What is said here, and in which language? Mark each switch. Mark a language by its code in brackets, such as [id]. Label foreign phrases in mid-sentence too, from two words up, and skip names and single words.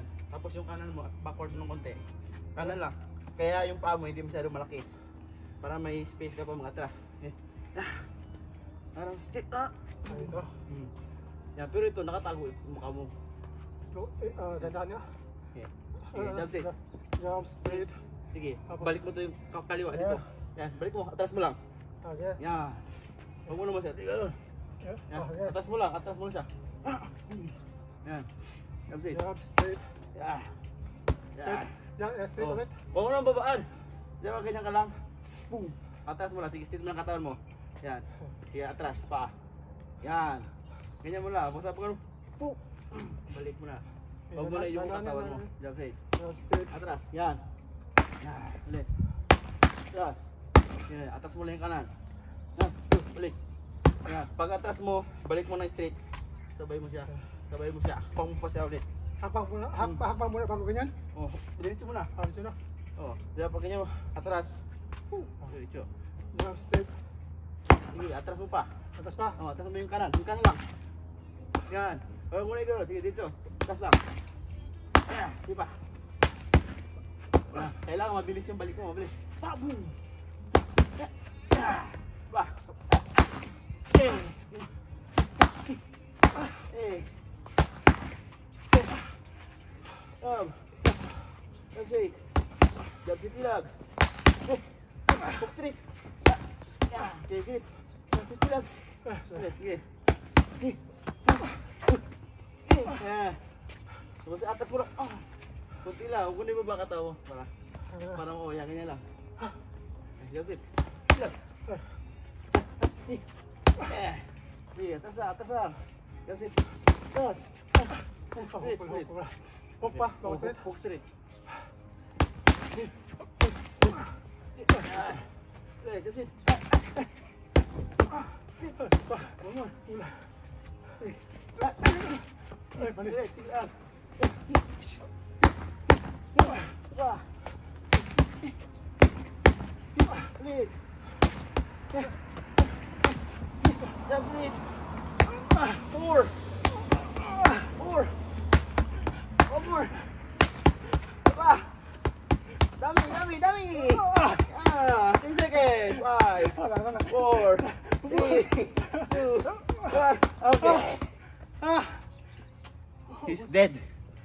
[tl] Tapos yung kanan mo, backward ng konti. Kanan lang. Kaya yung paa mo hindi masyado malaki. Para may space ka pa mga atras. Okay. Parang stick. Dito. Yan, pero ito nakatago yung mukha mo. Slow. Dandan niya. Okay. Sige, [en] jab straight. Jab straight. [tl] Sige, balik mo to yung kaliwa dito. Yan, balik mo, atras mo lang. Okay. Yan. Huwag mo naman siya. Yan, atras mo lang siya. Yan. [en] Jab straight. Jab straight. [tl] Yan. Straight. Yan, straight ulit. Huwag mo naman babaan. Diyan, ganyan ka lang. Boom. Atras mo lang, sige, straight mo lang katawan mo. Yan. Sige, atras pa. Yan. Ganyan mo lang, basta pag ano. Boom. Balik mo na. Huwag mo na yung katawan mo. [en] Jab straight. Jab straight. [tl] Atras. Yan. Yan. Ulit. Atras. Yan. Atras mo lang yung kanan. Yan. Balik. Yan. Pag atras mo, balik mo na straight. Sabay mo siya. Sabay mo siya. Akpang mo pa siya ulit. Hakbang muna bago ganyan. Oh, diretso mo na. Diretso na. Oh, diba pag ganyan mo, atras. Diretso. [en] Jab straight. [tl] Sige, atras mo pa. Atas pa. Oh, atras mo yung kanan. Yung kanan lang. Yan. Huwag mo na ito. Sige, dito. Atras lang. Ayan. Sige pa. Kailangan mabilis yung balik mo. Mabilis. Pa, boom. Pa. [en] Jab straight. Jab straight ilag. Hook straight. [tl] Okay, gilid. [en] Jab straight [tl] ilag. Sige. Tapos atas mo lang. Kunti lang. Huwag mo na ibaba katawa. Parang yan. Ganyan lang. [en] Jab straight. [tl] Ilag. Sige, atas lang. Atas lang. [en] Jab straight. [tl] Atas. Hook pa. [en] Hook straight. Jab straight. One more. [tl] Ay, balik. Sige, Ulit. [en] Jab straight. 4. One more. [tl] Diba? Dami. [en] 10 seconds. 5, 4, 3, 2, 1. Okay. He's dead.